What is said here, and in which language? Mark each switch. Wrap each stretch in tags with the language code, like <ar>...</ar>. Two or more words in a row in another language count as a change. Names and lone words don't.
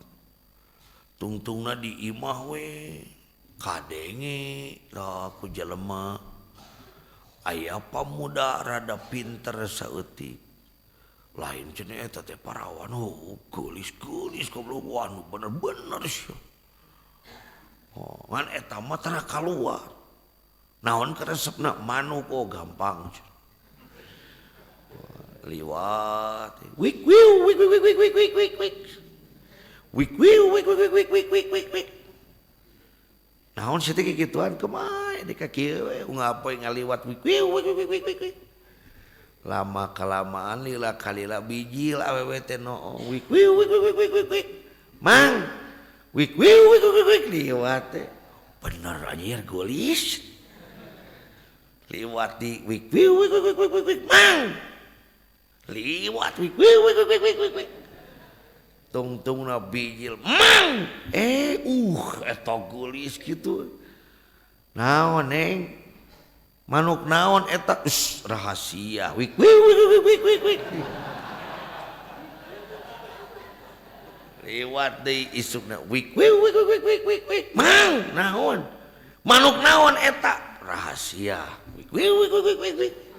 <su>Tungtungna di imah we kadenge da ku jelema aya pamuda rada pinter saeutik lain cenah eta teh parawan geulis-geulis goblok anu bener-bener sia. Ngan eta mah tara kaluar naon karesepna manuk gampang liwat wik wiu wik wik wik wik wik wik wik wik wiu wik wik wik wik wik wik wik. Naon sih teh kituan kemae di kaki we ngapoe ngaliwat wik wiu wik wik wik wik wik.</su> <id>Lama kelamaan</id> <su>lila kalila bijil awewe teh no wik wiu wik wik wik wik wik. Mang wik wiu wik wik wik liwat teh bener anjir golis. Liwat di wik wiu wik wik wik wik wik mang. Liwat wik wiu wik wik wik wik wik. Tungtungna bijil mang eta geulis kitu. Naon neng manuk naon eta rahasia wik wik wik wik wik wik. Liwat deui isukna wik wik wik wik wik wik wik mang naon manuk naon eta rahasia wik wik wik wik wik wik.</su>